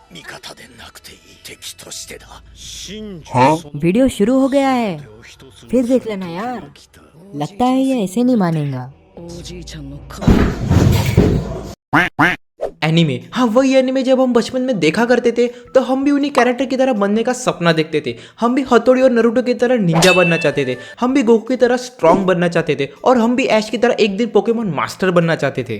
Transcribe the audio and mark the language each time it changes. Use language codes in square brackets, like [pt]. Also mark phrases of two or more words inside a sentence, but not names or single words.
[ja] 味方でなくていい敵としてだ [hi] वीडियो शुरू हो गया है, फिर देख लेना यार। लगता है ये ऐसे नहीं मानेगा। [ja] おじいちゃんの顔 [hi] एनीमे, हाँ वही एनीमे जब हम बचपन में देखा करते थे तो हम भी उन्हीं कैरेक्टर की तरह बनने का सपना देखते थे। हम भी हथौड़ी और नरूटो की तरह निंजा बनना चाहते थे, हम भी गोकू की तरह स्ट्रांग बनना चाहते थे और हम भी ऐश की तरह एक दिन [en] Pokemon master [hi] बनना चाहते थे।